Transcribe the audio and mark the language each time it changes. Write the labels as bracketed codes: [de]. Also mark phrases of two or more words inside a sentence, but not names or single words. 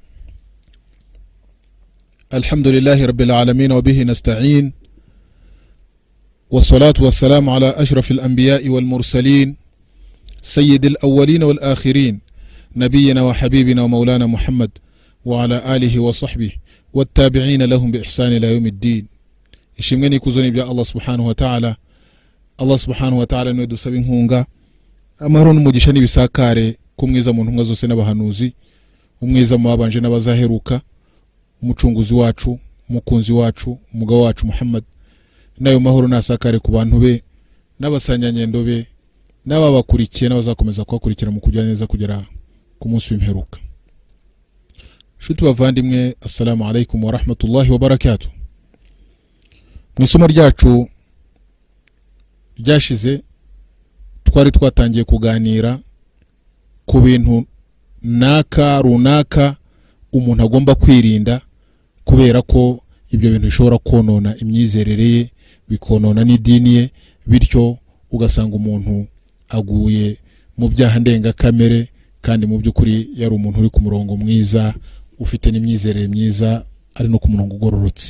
[ar] الحمد لله رب العالمين وبه نستعين، والصلاة والسلام على أشرف الأنبياء والمرسلين سيد الأولين والآخرين نبينا وحبيبنا ومولانا محمد وعلى آله وصحبه والتابعين لهم بإحسان إلى يوم الدين. [rw] ishimwe kuzoni bya Allah [ar] سبحانه وتعالى. [rw] Allah [ar] سبحانه وتعالى [rw] niwe dusaba inkunga, amahoro n'umugisha n'ibisakare kumwiza mu ntumwa zose n'abahanuzi, umwiza mu babanje n'abazaheruka, umucunguzi wacu, umukunzi wacu, umugabo wacu Muhammad, nayo mahoro nasakare ku bantu be n'abasanyanyendo be n'ababakurikiye n'abazakomeza kubakurikira mu kujya neza kugera ku munsi w'imperuka. Shuti bavandimwe, [ar] السلام عليكم ورحمة الله وبركاته. [rw] Mwisomo ryacu ryashize twari twatangiye kuganira ku bintu runaka umuntu agomba kwirinda, kubera ko ibyo bintu bishobora konona imyizerere ye, bikonona n'idini ye, bityo ugasanga umuntu aguye mu byaha ndengakamere, kandi mu by'ukuri yari umuntu uri ku murongo mwiza, ufite n'imyizerere myiza, ari no ku murongo ugororotse.